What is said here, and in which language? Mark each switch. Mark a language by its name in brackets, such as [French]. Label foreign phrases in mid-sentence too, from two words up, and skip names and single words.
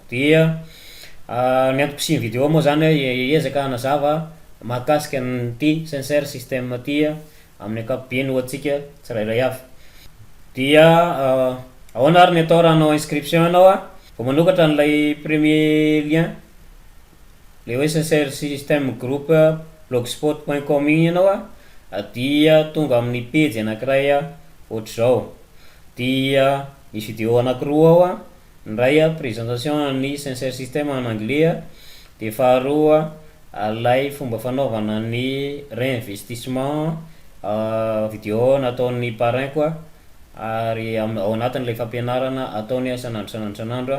[Malagasy] Dia ny antom-pisiany vidéo moa zany ezaka hanazava mahakasika nyty Sincere.Systems ty amin'ny ankapobeny ho antsika tsirairay avy. Dia ahoana ary ny atao raha hanao inscription ianao vao manokatra n'ilay [French] premier lien [Malagasy] le hoe Sincere.Systems groupe blogspot.com iny ianao dia tonga amin'ny page anankiray ohatr'izao. Dia misy vidéo anankiroa ao, ny ray présentation ny Sincere.Systems [French] en anglais, [Malagasy] dia faharoa lay fomba fanaovana ny reinvestissement vidéo nataon'ny parrain koa, ary ao anatin'ilay fampianarana ataony sanandro.